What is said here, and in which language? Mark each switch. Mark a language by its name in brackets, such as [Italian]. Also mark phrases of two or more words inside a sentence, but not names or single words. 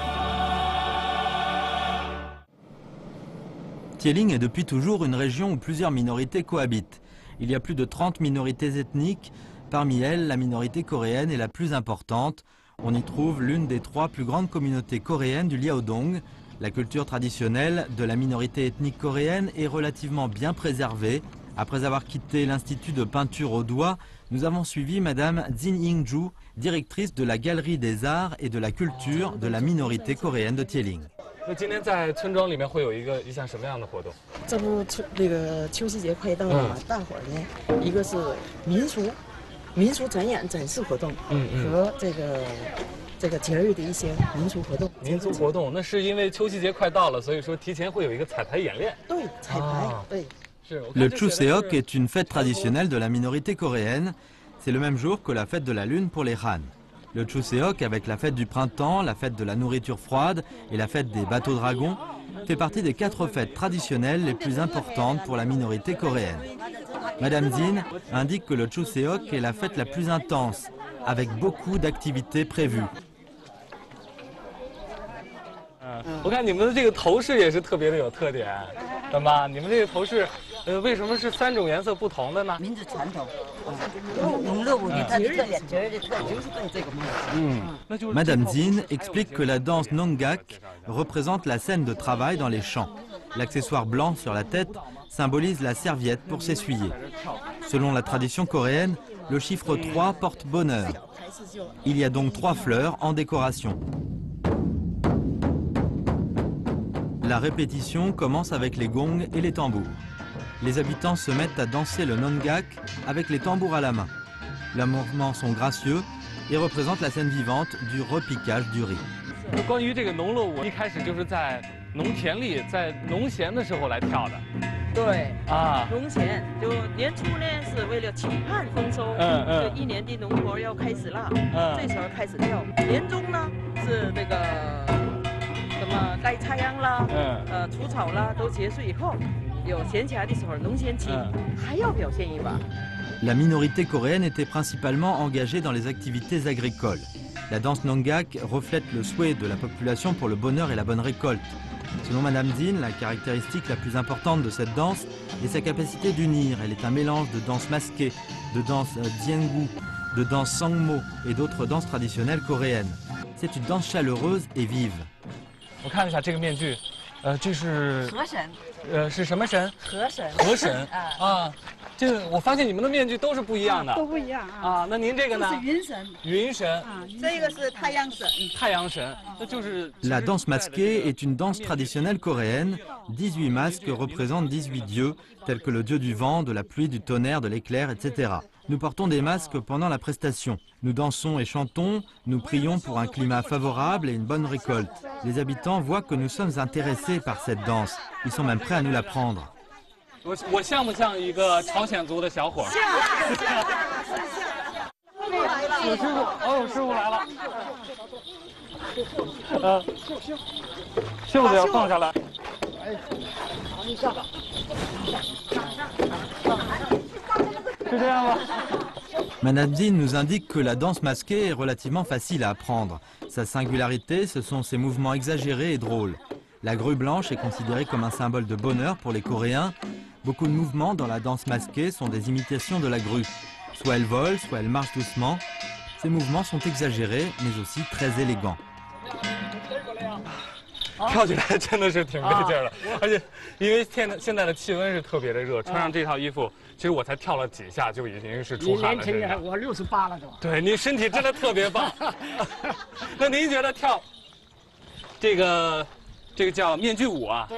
[French] Tieling est depuis toujours une région où plusieurs minorités cohabitent. Il y a plus de 30 minorités ethniques. Parmi elles, la minorité coréenne est la plus importante. On y trouve l'une des 3 plus grandes communautés coréennes du Liaodong. La culture traditionnelle de la minorité ethnique coréenne est relativement bien préservée. Après avoir quitté l'Institut de peinture au doigt, nous avons suivi Madame Jin Ying-ju, directrice de la Galerie des Arts et de la Culture de la minorité coréenne de Tieling. [Chinese] 那今天在村庄里面会有一项什么样的活动？这不，这个秋夕节快到了嘛，大伙儿呢，一个是民俗展演展示活动，和这个节日的一些民俗活动。民族活动，那是因为秋夕节快到了，所以说提前会有一个彩排演练。对，彩排，对。 [French] Le Chuseok est une fête traditionnelle de la minorité coréenne. C'est le même jour que la fête de la lune pour les Han. Le Chuseok, avec la fête du printemps, la fête de la nourriture froide et la fête des bateaux dragons, fait partie des 4 fêtes traditionnelles les plus importantes pour la minorité coréenne. Madame Jin indique que le Chuseok est la fête la plus intense, avec beaucoup d'activités prévues. [Chinese] 我看你们的这个头饰也是特别的有特点，大妈，你们这个头饰，为什么是3种颜色不同的呢？民族传统，农乐舞的它的特点，节日的特点就是跟这个嘛。 [French] Madame Jin explique que la danse Nongak représente la scène de travail dans les champs. L'accessoire blanc sur la tête symbolise la serviette pour s'essuyer. Selon la tradition coréenne, le chiffre 3 porte bonheur. Il y a donc 3 fleurs en décoration. La répétition commence avec les gongs et les tambours. Les habitants se mettent à danser le Nongak avec les tambours à la main. Leurs mouvements sont gracieux et représentent la scène vivante du repiquage du riz. [Chinese] 关于这个农乐舞，一开始就是在农田里，在农闲的时候来跳的。对啊，农闲就年初呢是为了期盼丰收，就一年的农活要开始了，这时候开始跳。年中呢是这个什么带插秧啦，除草啦都结束以后，有闲暇的时候，农闲期还要表现一把。 [French] La minorité coréenne était principalement engagée dans les activités agricoles. La danse Nongak reflète le souhait de la population pour le bonheur et la bonne récolte. Selon Madame Jin, la caractéristique la plus importante de cette danse est sa capacité d'unir. Elle est un mélange de danse masquée, de danse diengu, de danse sangmo et d'autres danses traditionnelles coréennes. C'est une danse chaleureuse et vive. [Chinese] 我看一下这个面具，这是河神，是什么神？河神。河神啊，这个我发现你们的面具都是不一样的，都不一样啊。啊，那您这个呢？这是云神。云神。啊，这个是太阳神。太阳神，那就是。 [French] La danse masquée est une danse traditionnelle coréenne. 18 masques représentent 18 dieux, tels que le dieu du vent, de la pluie, du tonnerre, de l'éclair, etc. Nous portons des masques pendant la prestation. Nous dansons et chantons, nous prions pour un climat favorable et une bonne récolte. Les habitants voient que nous sommes intéressés par cette danse. Ils sont même prêts à nous l'apprendre. [Chinese] 我像不像一个朝鲜族的小伙？像。有师傅，哦，有师傅来了。袖子要放下来。哎，你上。是这样吗？ [French] Madame Zin nous indique que la danse masquée est relativement facile à apprendre. Sa singularité, ce sont ses mouvements exagérés et drôles. La grue blanche est considérée comme un symbole de bonheur pour les Coréens. Beaucoup de mouvements dans la danse masquée sont des imitations de la grue. Soit elle vole, soit elle marche doucement. Ces mouvements sont exagérés, mais aussi très élégants. [Chinese] 跳起来真的是挺费劲的，而且因为现在的气温是特别的热，穿上这套衣服，其实我才跳了几下就已经是出汗了。你年轻人，我68了都。对，你身体真的特别棒。那您觉得跳这个叫面具舞啊？